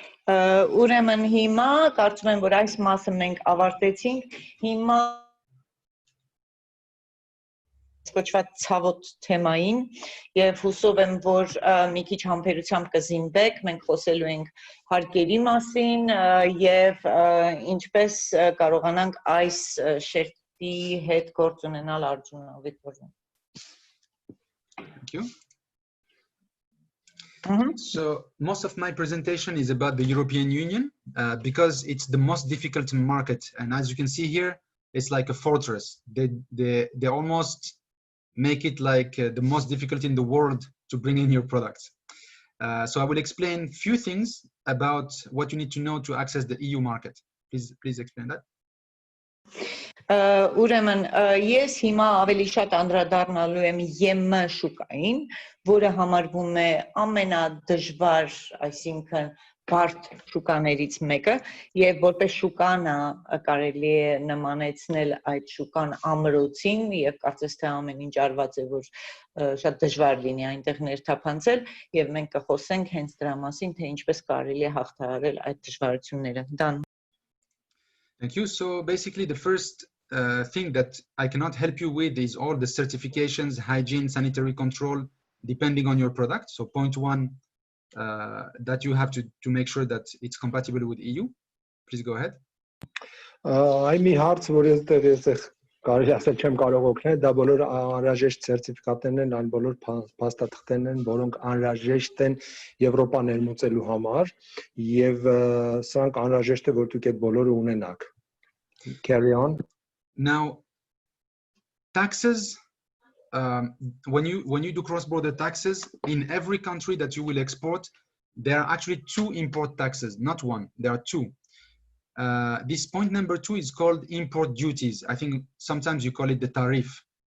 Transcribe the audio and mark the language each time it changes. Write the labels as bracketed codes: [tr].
[hy] Ուրեմն հիմա կարծում եմ, որ այս մասը մենք ավարտեցինք, հիմա կոչված ցավոտ թեմային եւ հուսով եմ որ մի քիչ համբերությամբ կզինվեք մենք խոսելու ենք հարկերի մասին եւ ինչպես կարողանանք այս շերտի հետ գործ ունենալ արդյունավետորեն [en] Thank you. So most of my presentation is about the European Union because it's the most difficult market, and as you can see here it's like a fortress. They almost make it like the most difficult in the world to bring in your products. So I will explain a few things about what you need to know to access the EU market. Please explain that. [hy] Ուրեմն ես հիմա ավելի շատ անդրադառնալու եմ ԵՄ շուկային, որը համարվում է ամենադժվար, այսինքն բարդ շուկաներից մեկը, եւ որպես շուկանա կարելի է նմանեցնել այդ շուկան ամրոցին եւ կարծես թե ամեն ինչ արված է որ շատ դժվար լինի այնտեղ ներթափանցել եւ մենք կխոսենք հենց դրա մասին, թե ինչպես կարելի է հաղթահարել այդ դժվարությունները։ Դան. [en] Thank you. So basically the first thing that I cannot help you with is all the certifications, hygiene, sanitary control, depending on your product. So point 1, that you have to make sure that it's compatible with EU. Please go ahead. [hy] Այ մի հարց, որ ես կարելի ասել չեմ կարող օգնել, դա բոլոր անհրաժեշտ սերտիֆիկատներն են, այն բոլոր փաստաթղթերն են, որոնք անհրաժեշտ են Եվրոպա ներմուծելու համար, եւ սրանք անհրաժեշտ է, որ դուք այդ բոլորը ունենաք։ [en] Carry on. Now, taxes, when you do cross-border taxes, in every country that you will export, there are actually 2 import taxes, not 1, there are 2. This point number 2 is called import duties. I think sometimes you call it the tariff.